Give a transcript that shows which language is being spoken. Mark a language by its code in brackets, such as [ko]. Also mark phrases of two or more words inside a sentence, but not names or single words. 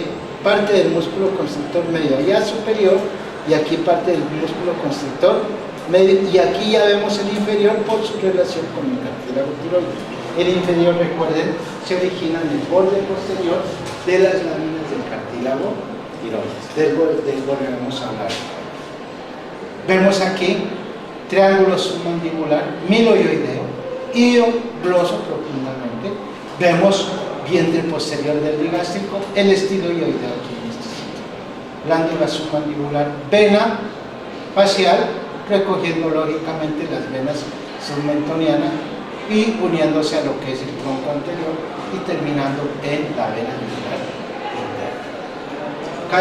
[es] Parte del músculo constrictor medio allá superior y aquí parte del músculo constrictor medio y aquí ya vemos el inferior por su relación con el cartílago tiroideo. El inferior, recuerden, se origina en el borde posterior de las láminas del cartílago tiroides, del borde vamos a hablar. Vemos aquí triángulo submandibular miloioideo, hío gloso profundamente, vemos vientre posterior del digástrico, el estiloioideo aquí en este sitio, glándula submandibular, vena facial, recogiendo lógicamente las venas submentonianas y uniéndose a lo que es el tronco anterior y terminando en la vena yugular interna.